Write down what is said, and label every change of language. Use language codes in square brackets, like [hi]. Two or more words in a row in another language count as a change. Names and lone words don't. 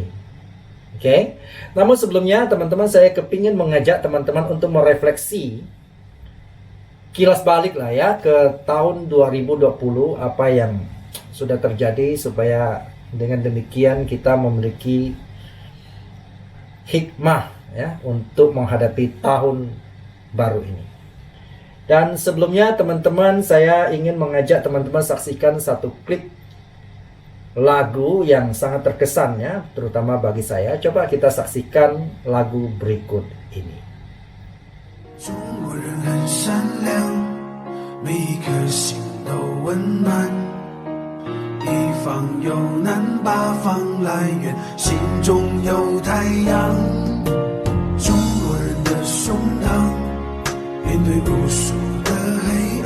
[id] Oke, namun sebelumnya teman-teman, saya kepingin mengajak teman-teman untuk merefleksi, kilas balik lah ya ke tahun 2020, apa yang sudah terjadi, supaya dengan demikian kita memiliki hikmah ya untuk menghadapi tahun baru ini. Dan sebelumnya teman-teman, saya ingin mengajak teman-teman saksikan satu klip lagu yang sangat terkesan ya, terutama bagi saya. Coba kita saksikan lagu berikut ini. [zh] 中国人很善良，每一颗心都温暖。一方有难，八方来援，心中有太阳。中国人的胸膛，面对无数的黑暗。